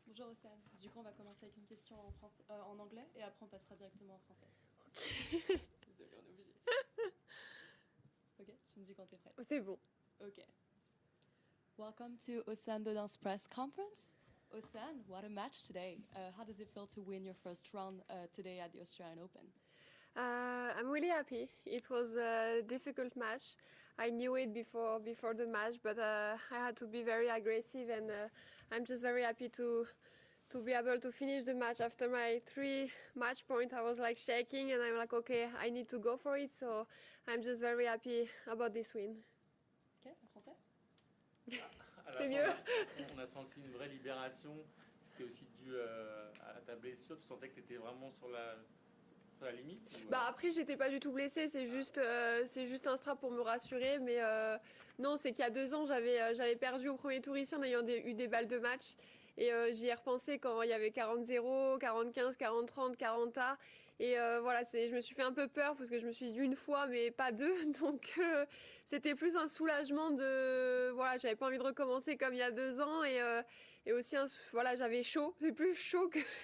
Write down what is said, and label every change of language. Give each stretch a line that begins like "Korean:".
French: Océane, du coup on va commencer avec une question en, en anglais et après on passera directement en français. Ok. Désolée, on est obligé. Ok, tu me dis quand t'es prête. C'est bon.
English: Ok. Welcome to Océane Dodin's press conference. Océane, what a match today. How does it feel to win your first round today at the Australian Open? I'm really happy. It was a difficult match. I knew it before the match, but I had to be very aggressive, and I'm just very happy to be able to finish the match. After my 3 match point, I was like shaking, and I'm like, okay, I need to go for it. So I'm just very happy about this win.
French: Ok, en français? À la C'est fin, mieux. on a senti une vraie libération. C'était aussi dû à ta blessure. Tu sentais que tu étais vraiment sur la limite ou, Bah après j'étais pas du tout blessée, c'est juste un strap pour me rassurer, mais non, c'est qu'il y a 2 ans j'avais perdu au premier tour ici en ayant eu des balles de match, et j'y ai repensé quand il y avait 40-0, 40-15, 40-30, 40-A, et voilà, je me suis fait un peu peur parce que je me suis dit une fois mais pas deux, donc c'était plus un soulagement de voilà, j'avais pas envie de recommencer comme il y a 2 ans, et aussi voilà, j'avais chaud, c'est plus chaud que